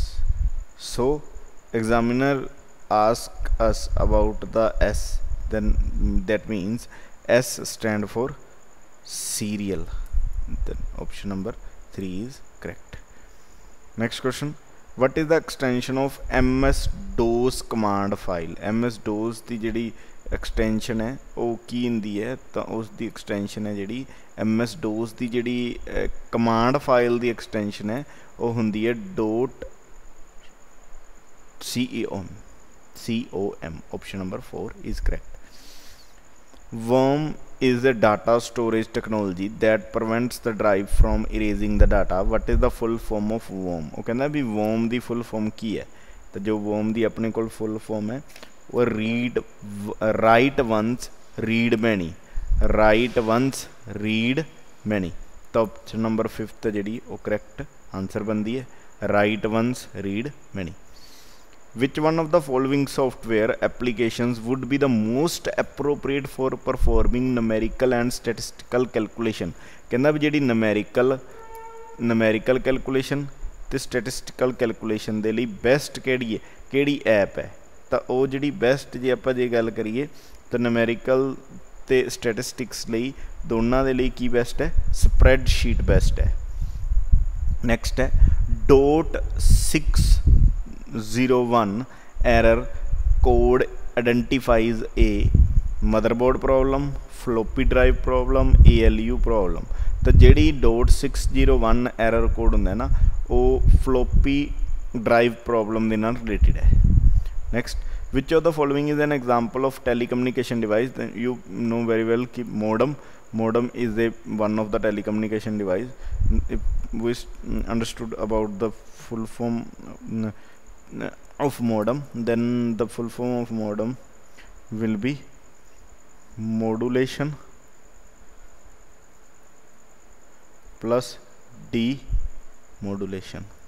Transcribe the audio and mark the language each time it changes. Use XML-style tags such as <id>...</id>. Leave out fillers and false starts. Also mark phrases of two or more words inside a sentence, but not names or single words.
<en>So examiner ask us about the S, then that means S stand for serial. Then option number 3 is correct. Next question, what is the extension of MS-DOS command file?</en> <pa>MS-DOS ਦੀ ਜਿਹੜੀ extension ਹੈ ਉਹ ਕੀ ਹੁੰਦੀ ਹੈ? ਤਾਂ ਉਸ ਦੀ extension ਹੈ ਜਿਹੜੀ MS-DOS ਦੀ ਜਿਹੜੀ</pa> <en>command file</en> <pa>ਦੀ extension ਹੈ ਉਹ ਹੁੰਦੀ ਹੈ .com.</pa> <en>Option number 4 is correct. Worm is a data storage technology that prevents the drive from erasing the data. What is the full form of worm?</en> <pa>ਉਹ ਕਹਿੰਦਾ ਵੀ worm ਦੀ</pa> <en>full form</en> <pa>ਕੀ ਹੈ? ਤਾਂ ਜੋ worm ਦੀ ਆਪਣੇ ਕੋਲ</pa> <en>full form</en> <pa>ਹੈ ਉਹ</pa> <en>write once read many. write once read many.</en> <pa>ਤਾਂ</pa> <en>option number 5</en> <pa>ਜਿਹੜੀ ਉਹ</pa> <en>correct answer</en> <pa>ਬਣਦੀ ਹੈ,</pa> <en>write once read many. Which one of the following software applications would be the most appropriate for performing numerical and statistical calculation?</en> <pa>ਕਹਿੰਦਾ ਵੀ ਜਿਹੜੀ</pa> <en>numerical calculation</en> <pa>ਤੇ</pa> <en>statistical calculation</en> <pa>ਦੇ ਲਈ best ਕਿਹੜੀ ਹੈ, ਕਿਹੜੀ ਐਪ ਹੈ? ਤਾਂ ਉਹ ਜਿਹੜੀ best ਜੇ ਗੱਲ ਕਰੀਏ ਤਾਂ numerical ਤੇ statistics ਲਈ ਦੋਨਾਂ ਦੇ ਲਈ ਕੀ best ਹੈ?</pa> <en>spreadsheet best ਹੈ। next ਹੈ .601 error code identifies a motherboard problem, floppy drive problem, ALU problem.</en> <pa>ਤਾਂ ਜਿਹੜੀ .601</pa> <en>error code</en> <pa>ਹੁੰਦਾ ਨਾ ਉਹ</pa> <en>floppy drive problem</en> <pa>ਦੇ ਨਾਲ related ਹੈ।</pa> <en>next, which of the following is an example of telecommunication device? Then you know very well कि modem is one of the telecommunication device. If we understood about the full form of modem, then the full form of modem will be modulation plus demodulation.</en>